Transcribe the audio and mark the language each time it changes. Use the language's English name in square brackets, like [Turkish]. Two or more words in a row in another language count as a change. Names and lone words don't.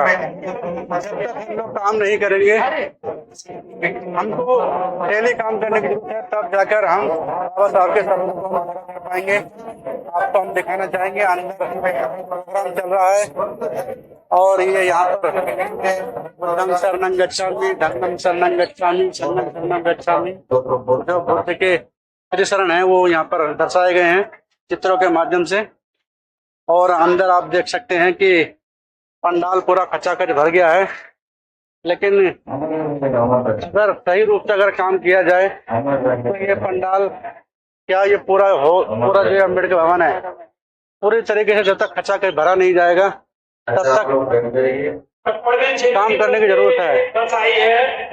[Hindi] जब तक हम लोग काम नहीं करेंगे, हमको डेली काम करने की जरूरत है, तब जाकर हम बाबा साहब के सपनों को पूरा कर पाएंगे। आपको हम दिखाना चाहेंगे, अंदर प्रोग्राम चल रहा है और ये यहाँ पर [Pali] बुद्धं शरणं गच्छामि, धम्मं शरणं गच्छामि, संघं शरणं गच्छामि, [Hindi] जो बुद्ध के त्रिशरण है वो यहाँ पर दर्शाए गए हैं चित्रों के माध्यम से। और अंदर आप देख सकते हैं कि पंडाल पूरा खचाखच भर गया है, लेकिन अगर सही रूप से अगर काम किया जाए तो ये पंडाल क्या ये पूरा जो अम्बेडकर भवन है पूरी तरीके से जब तक खचाखच भरा नहीं जाएगा तब तक काम करने की जरूरत है।